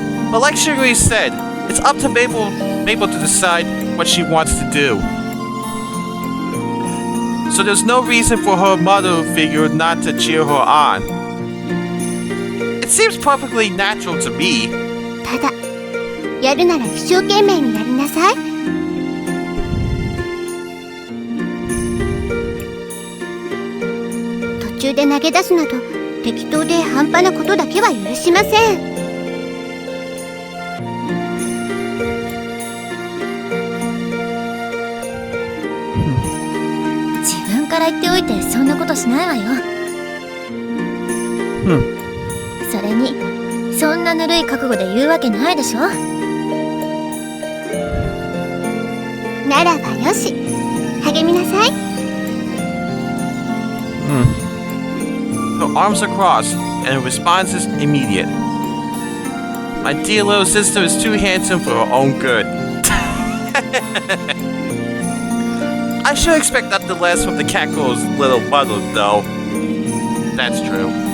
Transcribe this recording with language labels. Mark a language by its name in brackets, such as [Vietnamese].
[English] But like Sugary said, it's up to Maple to decide what she wants to do. So there's no reason for her mother figure not to cheer her on. It seems perfectly natural to me. [Japanese] ただ、やるなら一生懸命にやりなさい。途中で投げ出すなど適当で半端なことだけは許しません。自分から言っておいてそんなことしないわよ。それにそんなぬるい覚悟で言うわけないでしょ。ならばよし、励みなさい。 [English] Her arms are crossed, and her response is immediate. My dear little sister is too handsome for her own good. I should expect nothing less from the Catgirl's little mother, though. That's true.